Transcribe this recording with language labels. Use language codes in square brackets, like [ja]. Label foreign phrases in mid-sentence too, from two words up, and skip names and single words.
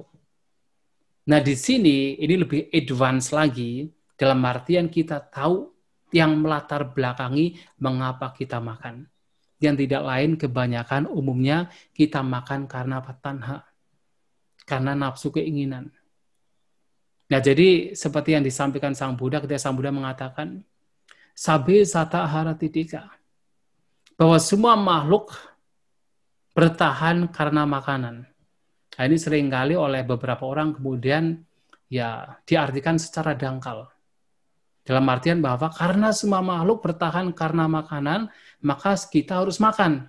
[id] Nah, di sini ini lebih advance lagi dalam artian kita tahu yang melatar belakangi mengapa kita makan. Yang tidak lain kebanyakan umumnya kita makan karena tanha, karena nafsu keinginan. Nah, jadi seperti yang disampaikan Sang Buddha ketika Sang Buddha mengatakan [pi] sabe sata haratidika, [id] bahwa semua makhluk bertahan karena makanan. Nah, ini seringkali oleh beberapa orang kemudian diartikan secara dangkal. Dalam artian bahwa karena semua makhluk bertahan karena makanan, maka kita harus makan.